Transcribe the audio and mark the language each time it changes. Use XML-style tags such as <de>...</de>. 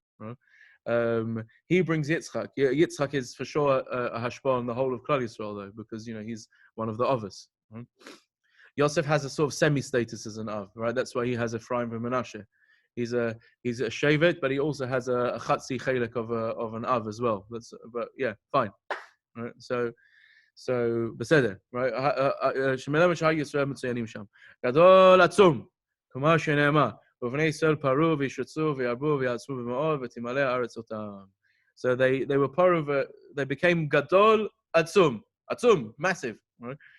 <en>Right? He brings Yitzchak. Yeah, Yitzchak is for sure a hashpah on the whole of Klal Yisrael, though, because he's one of the others. Right? Yosef has a sort of semi-status as an Av, right? That's why he has Ephraim and Menashe. He's a shevet, but he also has a chatzi chelik of an Av as well. But yeah, fine. Right? So בסדר, right?</en> <he>שמלמד שהי ישראל מצוינים שם. גדול עצום, כמו שנאמר, ובני ישראל פרו וישרצו וירבו ויעצמו במאוד ותמלא הארץ אותם.</he> <en>So they were part of they became gadol atzum, massive, right?</en>